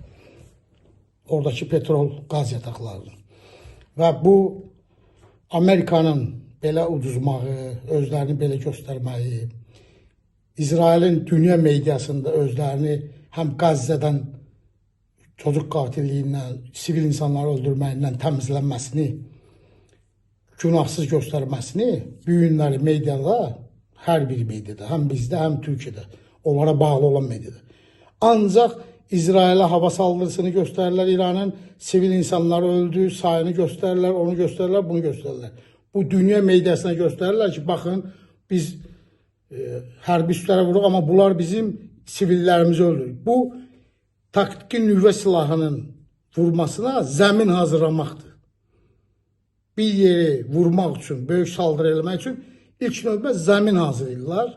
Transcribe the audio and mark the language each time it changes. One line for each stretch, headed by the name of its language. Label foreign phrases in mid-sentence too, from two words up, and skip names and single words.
Azerbaijani: Oradakı petrol qaz yataqlarını. Və bu Amerikanın belə uduzmağı, özlərini belə göstərməyi, İsrailin dünya mediasında özlərini həm Qəzzədən çocuk qatilliyindən, sivil insanları öldürməyindən təmizlənməsini, günahsız göstərməsini bu günləri mediada, hər bir mediada, həm bizdə, həm Türkiyədə, onlara bağlı olan mediada.
Turkish: Ancaq İsrail'e hava saldırısını gösterirler, İran'ın sivil insanları öldüğü sayını gösterirler, onu gösterirler, bunu gösterirler. Bu dünya medyasına gösterirler ki, bakın biz
Azerbaijani: hərbi üslərə vuruq, ama bunlar bizim sivillərimizi öldürür. Bu taktiki nüvə silahının vurmasına zəmin hazırlamaqdır. Bir yeri vurmaq üçün, böyük saldırı eləmək üçün ilk növbə zəmin hazırlayırlar.